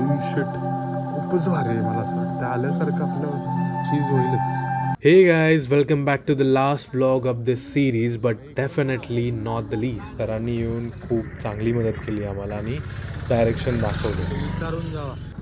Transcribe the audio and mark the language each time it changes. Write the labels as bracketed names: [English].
[Marathi] Shit खूपच भारी आहे. मला असं वाटतं आल्यासारखं आपलं चीज होईलच. [English] Hey guys, welcome back to the last vlog of this series, but definitely not the least. [Marathi] सरांनी येऊन खूप चांगली मदत केली आम्हाला आणि डायरेक्शन दाखवले. विचारून जावा.